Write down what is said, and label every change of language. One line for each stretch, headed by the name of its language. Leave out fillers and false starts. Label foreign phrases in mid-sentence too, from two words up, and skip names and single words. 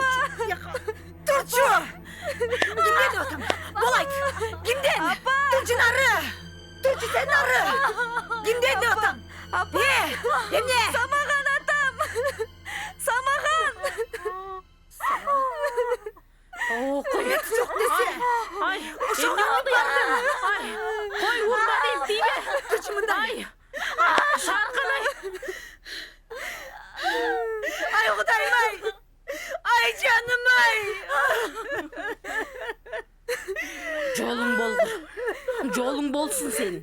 Kyrgyz: Турчу. Кимден деп атам? Болайт. Кимден? Турчу нары. Турчу сен нары. Кимден деп атам? Апа. Эмне? Самаган атам. Самаган. О,
Kazakh: Көмек жоқ десе.
Kyrgyz: Ай, эмне болду я? Ай, кой урма дейм тийбе. Турчу мында. Ай. Шаркынай. Ай Кудайым ай. Ай жаным ай. Жолуң болсун сенин.